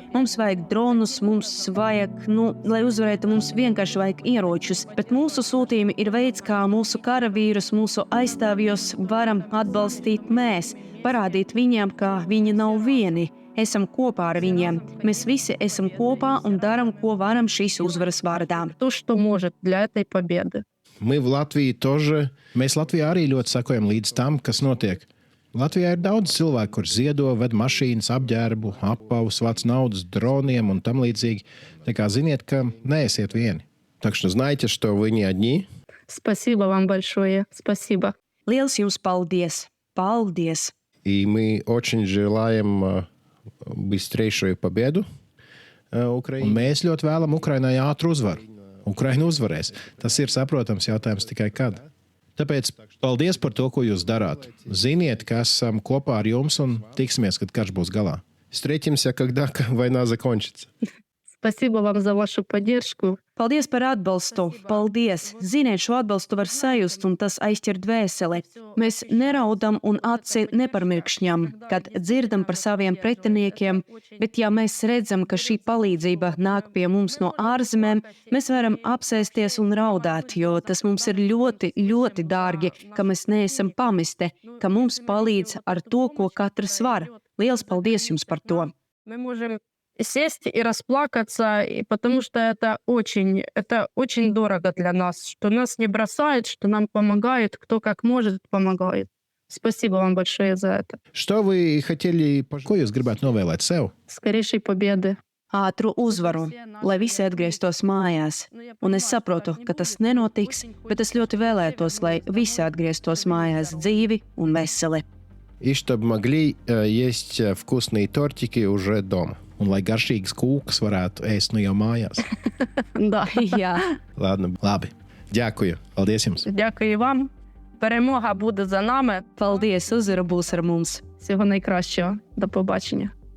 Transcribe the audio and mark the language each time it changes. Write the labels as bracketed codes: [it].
[lv] Mums vajag dronus, mums vajag, lai uzvarētu, mums vienkārši vajag ieročus. Bet mūsu sūtījumi ir veids, kā mūsu karavīrus, mūsu aizstāvjos varam atbalstīt mēs, parādīt viņiem, ka viņi nav vieni. Esam kopā ar viņiem. Mēs visi esam kopā un daram, ko varam šīs uzvaras vārdā. [ru] То, что может для этой победы. Мы в Латвии тоже. [lv] Mēs Latvijā arī ļoti sekojam līdz tam, kas notiek. Latvijā ir daudz cilvēku, kur ziedo, ved mašīnas, apģērbu, apavus, vāc naudas, droniem un tam līdzīgi. Tā kā ziniet, ka neesiet vieni. [ru] Так что знайте, что вы не одни. Спасибо вам большое. Спасибо. [lv] Liels jums paldies! Paldies! [ru] И мы очень желаем быстрейшую победу Украине. [lv] Un mēs ļoti vēlam Ukrainai ātru uzvaru. Ukraina uzvarēs. Tas ir saprotams jautājums tikai kad. Tāpēc paldies par to, ko jūs darāt. Ziniet, ka esam kopā ar jums un tiksimies, kad karš būs galā. [ru] Встретимся, когда война закончится. Спасибо вам за вашу поддержку. [lv] Paldies par atbalstu! Paldies! Ziniet, šo atbalstu var sajust, un tas aizķer dvēseli. Mēs neraudam un aci neparmirkšņam, kad dzirdam par saviem pretiniekiem, bet ja mēs redzam, ka šī palīdzība nāk pie mums no ārzemēm, mēs varam apsēsties un raudāt, jo tas mums ir ļoti, ļoti dārgi, ka mēs neesam pamesti, ka mums palīdz ar to, ko katrs var. Liels paldies jums par to! [ru] Мы можем сесть и расплакаться, потому что это очень дорого для нас, что нас не бросают, что нам помогают, кто как может помогает. Спасибо вам большое за это. Что вы хотели, [lv] ko jūs gribētu novēlēt sev? [ru] Скорейшей победы. [lv] Ātru uzvaru, lai visi atgrieztos mājās. Un es saprotu, ka tas nenotiks, bet es ļoti vēlētos, lai visi atgrieztos mājās dzīvi un veseli. [ru] И чтобы могли есть вкусные тортики уже дома. [lv] Un lai garšīgas kūkas varētu ēst jau mājās. [ru] Да. [lv] Jā. Labi. [uk] Дякую. [lv] Paldies jums. [uk] Дякую вам. Перемога буде за нами. [lv] Paldies, uzvara būs ar mums. [uk] Всього найкращого. До побачення.